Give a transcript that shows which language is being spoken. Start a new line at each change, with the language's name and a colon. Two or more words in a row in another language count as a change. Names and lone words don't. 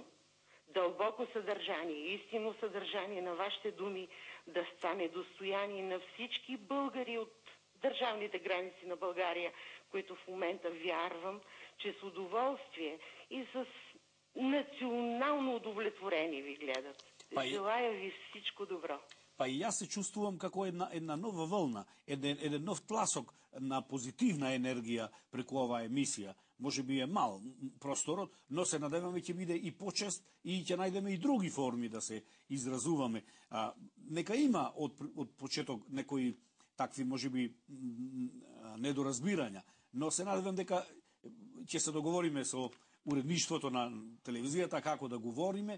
Bulgarian: Дълбоко съдържание, истинно съдържание на вашите думи да стане достояние на всички българи от държавните граници на България, които в момента вярвам, че с удоволствие и с национално удовлетворени ви гледат. Желая ви всичко добро.
Macedonian: Па и јас се чувствувам како една нова вълна, еден нов тласок на позитивна енергија преку оваа емисија. Може би е мал просторот, но се надеваме ќе биде и почест и ќе најдеме и други форми да се изразуваме. Нека има од почеток некои такви, може би, недоразбирања, но се надевам дека ќе се договориме со уредништвото на телевизијата како да говориме.